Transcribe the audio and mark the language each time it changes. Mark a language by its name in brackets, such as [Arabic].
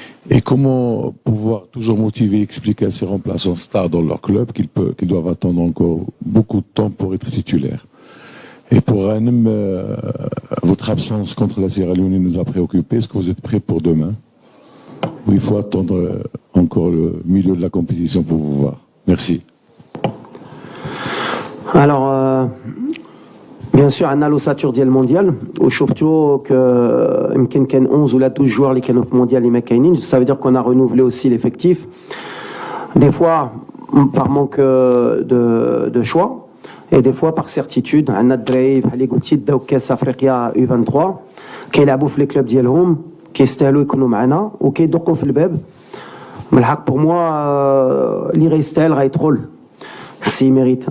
[French] Et comment pouvoir toujours motiver et expliquer à ces remplaçants stars dans leur club qu'ils doivent attendre encore beaucoup de temps pour être titulaires? Et pour Hanem, votre absence contre la Sierra Leone nous a préoccupés. Est-ce que vous êtes prêts pour demain? Ou il faut attendre encore le milieu de la compétition pour vous voir? Merci. Alors, bien sûr, on a l'ossature [Arabic] ديال المونديال وشفتوا que يمكن كان 11 ولا 12 joueurs اللي كانوا في المونديال اللي ما كاينينش. [French] Ça veut dire qu'on a renouvelé aussi l'effectif. Des fois par manque de choix et des fois par certitude. [Arabic] عندنا الدراري بحال اللي قلتي داو كاس افريقيا U23 كيلعبوا في لي كلوب ديالهم كيستاهلوا يكونوا معنا وكيدقوا في الباب. من الحق [French] pour moi [Arabic] اللي غيستاهل غيدخل [French] s'il mérite.